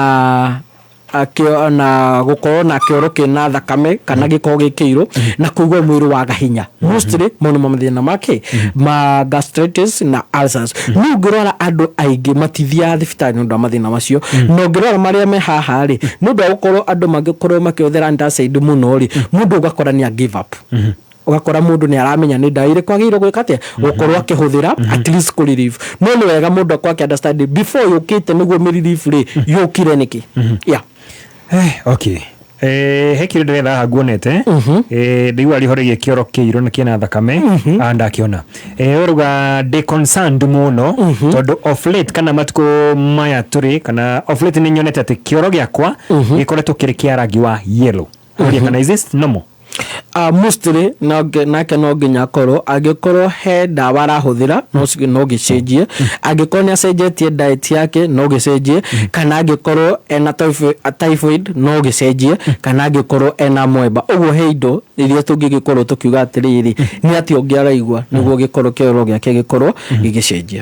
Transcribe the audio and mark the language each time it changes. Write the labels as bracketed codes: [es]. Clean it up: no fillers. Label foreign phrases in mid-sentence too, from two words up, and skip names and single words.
[ki] na gũkorwo na kĩoro kĩna thakame kana gĩkorwo gĩkĩirũ na kũigua mwĩrĩ waga hinya mostly mũno mathĩna make ma gastritis na ulcers no ngĩrora andũ aingĩ matithiaga thibitarĩ nĩ ũndũ wa mathĩna macio no ngĩrora marĩa me haha rĩ nĩ ũndũ wa gũkorwo andũ mangĩkorwo makĩhũthĩra antacid mũno rĩ mũndũ ũgakora nĩ [en] give up [ki] ugakora mundu ni aramenya ni ndawa ire kwagĩrĩirwo gwĩka atĩa gukorwo akĩhũthĩra [en] at least [ki] ku relief no nĩ wega mundu akwa understand before yũkĩte nĩguo mi relief rĩ yũkire nĩkĩ okay he kĩndũ ndĩretha haha nguonete ndĩigua rĩihũrĩgie kĩoro kĩirũ na kĩna thakame ndakiona ũruga ndĩ concerned mũno tondũ [en] of late [ki] kana matukũ maya tũrĩ kana [en] of late [ki] nĩ nyonete atĩ kĩoro gĩakwa gĩkoretwo kĩrĩ kĩa rangi wa yellow kana [en] is this normal [ki] mostly nake no nginya korwo angĩkorwo he ndawa arahũthĩra no gĩcenjie angĩkorwo nĩ acenjetie diet yake no gĩcenjie kana angĩkorwo ena typhoid no gĩcenjie kana angĩkorwo ena mwemba ũguo he indo iria tũngĩgĩkorwo tũkiuga atĩrĩrĩ nĩ atĩ ũngĩaraigua nĩguo gĩkorwo kĩoro gĩake gĩkorwo gĩgĩcenjia